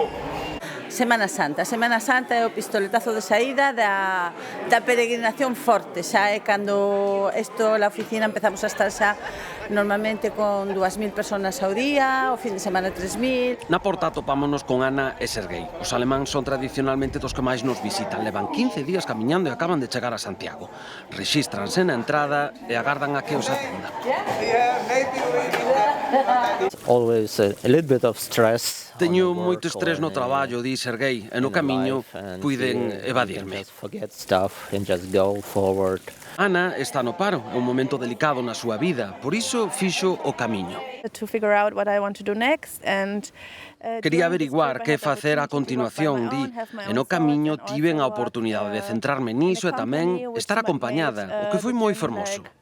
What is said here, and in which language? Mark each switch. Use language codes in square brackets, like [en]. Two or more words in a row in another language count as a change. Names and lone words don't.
[gl] Semana Santa é o pistoletazo de saída da peregrinación forte, xa é cando a oficina empezamos a estar xa normalmente con 2.000 personas ao día, o fin de semana 3.000. Na porta topámonos con Ana e Serguei. Os alemáns son tradicionalmente dos que máis nos visitan. Levan 15 días camiñando e acaban de chegar a Santiago. Rexístranse na entrada e agardan a que os atendan. [en] Always a little bit of stress. [gl] Teño moito estrés no traballo, di Serguei, e no camiño puiden evadirme. Ana está no paro, é un momento delicado na súa vida, por iso fixo o camiño. Quería averiguar que facer a continuación, di, e no camiño tiven a oportunidade de centrarme niso e tamén estar acompañada, o que foi moi fermoso.